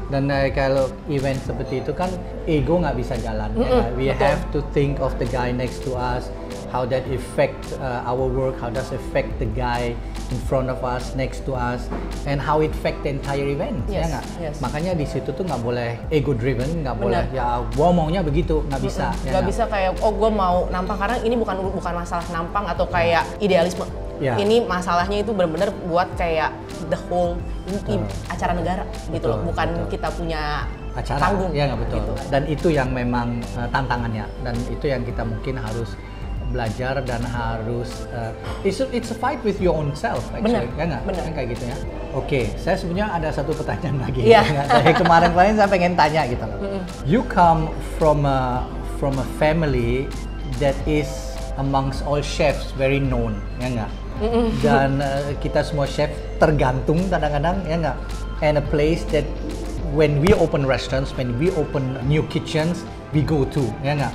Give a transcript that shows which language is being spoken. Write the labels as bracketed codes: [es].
[id] Dan kalau event seperti itu kan ego nggak bisa jalan. [en] We have to think of the guy next to us, how that affect our work, how does affect the guy in front of us, next to us, and how it affect the entire event. [id] Ya nggak? Makanya di situ tuh nggak boleh ego driven, nggak boleh ya gua maunya begitu, nggak bisa. Nggak bisa kayak gua mau nampang karena ini bukan masalah nampang atau kayak idealisme. Ini masalahnya itu benar-benar buat kayak [en] the whole [id] acara negara gitu loh, bukan kita punya acara panggung. Ya nggak betul. Gitu. Dan itu yang memang tantangannya, dan itu yang kita mungkin harus belajar dan harus [en] it's a fight with your own self actually. [id] Ya nggak? Kayak gitu ya. Oke, saya sebenarnya ada satu pertanyaan lagi. Dari kemarin saya pengen tanya gitu loh. [en] You come from a family that is amongst all chefs very known, [id] ya nggak? Dan kita semua chef tergantung kadang-kadang, ya nggak? [en] And a place that when we open restaurants, when we open new kitchens, we go to, [id] ya nggak?